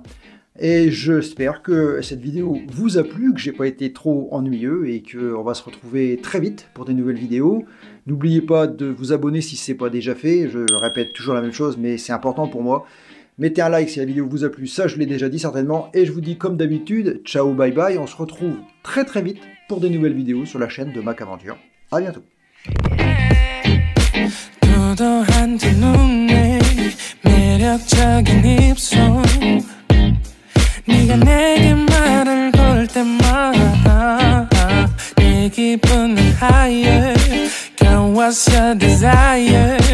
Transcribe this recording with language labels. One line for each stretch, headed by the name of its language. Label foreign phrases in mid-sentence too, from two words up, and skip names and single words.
French: Et j'espère que cette vidéo vous a plu, que j'ai pas été trop ennuyeux et qu'on va se retrouver très vite pour des nouvelles vidéos. N'oubliez pas de vous abonner si ce n'est pas déjà fait. Je répète toujours la même chose, mais c'est important pour moi. Mettez un like si la vidéo vous a plu, ça je l'ai déjà dit certainement. Et je vous dis comme d'habitude, ciao, bye bye. On se retrouve très vite pour des nouvelles vidéos sur la chaîne de Mac Aventure. À bientôt.
Korean: 네가 내게 말을 걸 때마다 내 기분은
English: higher Girl, what's your desire?